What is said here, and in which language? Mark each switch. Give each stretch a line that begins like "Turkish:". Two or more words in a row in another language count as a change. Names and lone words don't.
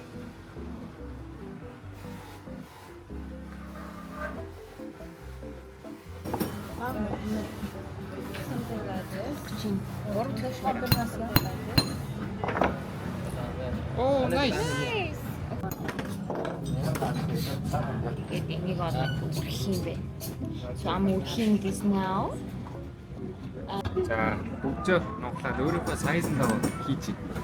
English: Oh, nice.
Mongolian: Тэгээд энийг одоо үзэх юм бэ.
English: So I'm working this now.
Mongolian: За бүгжөө нуглаад өөрийнхөө сайзн дагуу хийчих.